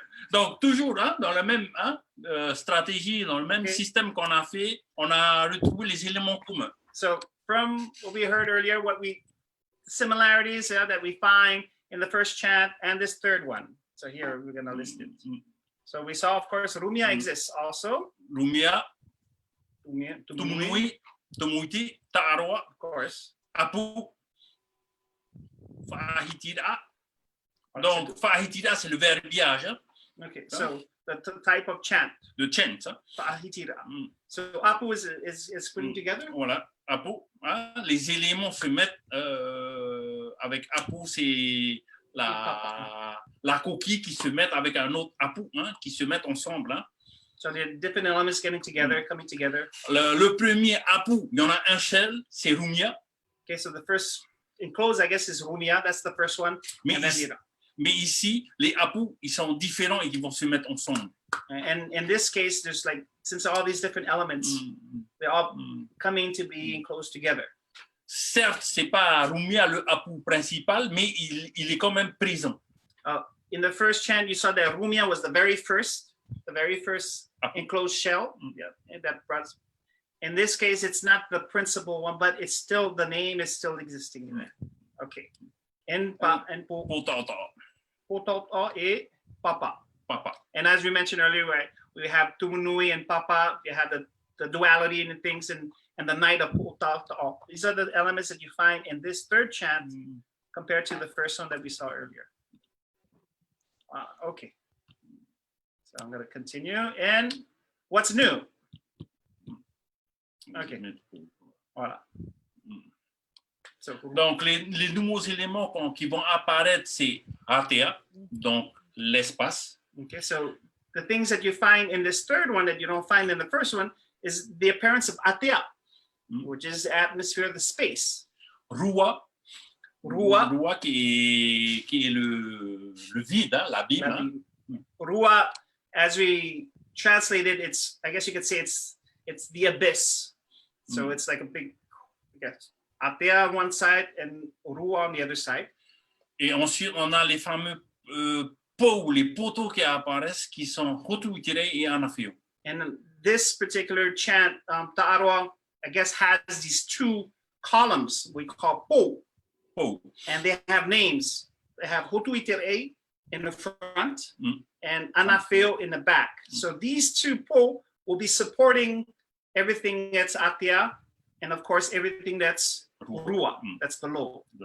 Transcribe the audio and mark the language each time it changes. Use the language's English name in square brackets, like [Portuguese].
[French] Donc, toujours hein, dans la même stratégie, dans le même système qu'on a fait, on a retrouvé les éléments communs. [English] So, from what we heard earlier, similarities that we find in the first chant and this third one. So here we're going to list it. So we saw, of course, Rumia exists also. Rumia, Tumunui, Tumuiti, Taʻaroa, of course. Apu, Fahitira. [French] Donc, Fahitira, c'est le verbiage. Hein? [English] Okay, so the type of chant. [French] Le chant. Hein? Fahitira. [English] So Apu is putting together? [French] Voilà, Apu. Hein? Les éléments se mettent avec Apu, c'est la coquille qui se met avec un autre Apu, hein, qui se mettent ensemble. Hein? [English] So the different elements getting together, coming together. [French] Le premier Apu, il y en a un seul, c'est Rumia. [English] Okay, so the first enclosed, I guess, is Rumia. That's the first one. [French] Mais ici, les Apu, ils sont différents et ils vont se mettre ensemble. [English] And in this case, there's like, since all these different elements, they're all coming to be enclosed together. [French] Certes, c'est pas Rumia le Apu principal, mais il est quand même présent. [English] In the first chant, you saw that Rumia was the very first enclosed shell. Yeah, that brought. In this case, it's not the principal one, but it's still, the name is still existing in there. Okay. And Potota e Papa. Papa. And as we mentioned earlier, right, we have Tumunui and Papa. You have the duality in the things and the night of Potota. These are the elements that you find in this third chant compared to the first one that we saw earlier. Okay. So I'm going to continue. And what's new? Okay. [French] Voilà. [English] So, [French] donc, les nouveaux éléments qui vont apparaître, c'est Atea, donc l'espace. [English] Okay, so the things that you find in this third one that you don't find in the first one is the appearance of Atea, which is the atmosphere, the space. [French] Rua qui est le vide, hein, l'abîme. [English] Rua, as we translate it, it's, I guess you could say it's the abyss. So it's like a big, I guess, Atea on one side and Rua on the other side. [French] Et ensuite, on a les fameux pots, les poteaux qui apparaissent, qui sont Hotuitere et Anafio. [English] And this particular chant, Taʻaroa, I guess, has these two columns we call po. And they have names. They have Hotuitere in the front and Anafio in the back. So these two po will be supporting everything that's Atea, and of course, everything that's Rua, that's below.